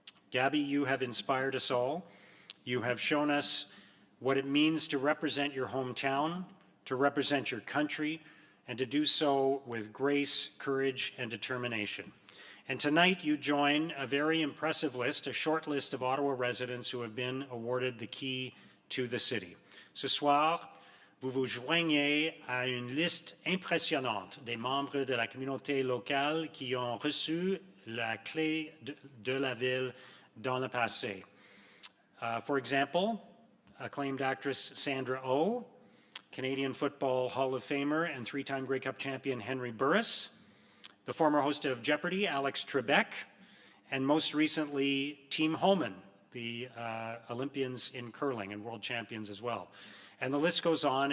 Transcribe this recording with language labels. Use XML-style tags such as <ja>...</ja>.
<en>Gabby, you have inspired us all. You have shown us what it means to represent your hometown, to represent your country, and to do so with grace, courage, and determination. And tonight you join a very impressive list, a short list of Ottawa residents who have been awarded the key to the city.</en> <fr>Ce soir, vous vous joignez à une liste impressionnante des membres de la communauté locale qui ont reçu la clé de la ville dans le passé.</fr> <en>For example, acclaimed actress Sandra Oh, Canadian Football Hall of Famer and three-time Grey Cup champion Henry Burris, the former host of Jeopardy, Alex Trebek, and most recently, Team Homan, the Olympians in curling and world champions as well. And the list goes on.</en>